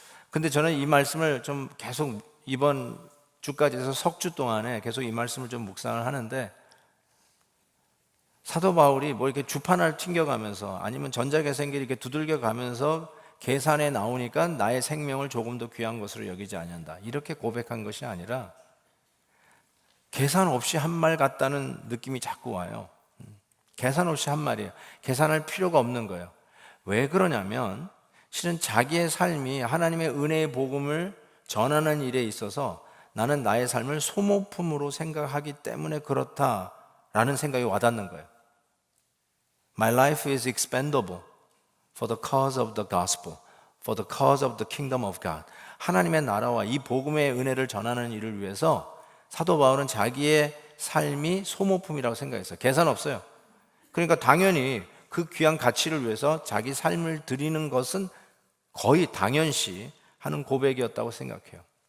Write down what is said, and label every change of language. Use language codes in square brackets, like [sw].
[ko] 근데 저는 이 말씀을 좀 계속 이번 주까지 해서 석 주 동안에 계속 이 말씀을 좀 묵상을 하는데, 사도 바울이 뭐 이렇게 주판을 튕겨가면서 아니면 전자계산기를 이렇게 두들겨 가면서 계산에 나오니까 나의 생명을 조금 더 귀한 것으로 여기지 아니한다, 이렇게 고백한 것이 아니라 계산 없이 한 말 같다는 느낌이 자꾸 와요. 계산 없이 한 말이에요. 계산할 필요가 없는 거예요. 왜 그러냐면 실은 자기의 삶이 하나님의 은혜의 복음을 전하는 일에 있어서 나는 나의 삶을 소모품으로 생각하기 때문에 그렇다라는 생각이 와닿는 거예요. [en] My life is expendable for the cause of the gospel, for the cause of the kingdom of God. [ko] 하나님의 나라와 이 복음의 은혜를 전하는 일을 위해서 사도 바울은 자기의 삶이 소모품이라고 생각했어요. 계산 없어요. 그러니까 당연히 그 귀한 가치를 위해서 자기 삶을 드리는 것은 거의 당연시 하는 고백이었다고 생각해요.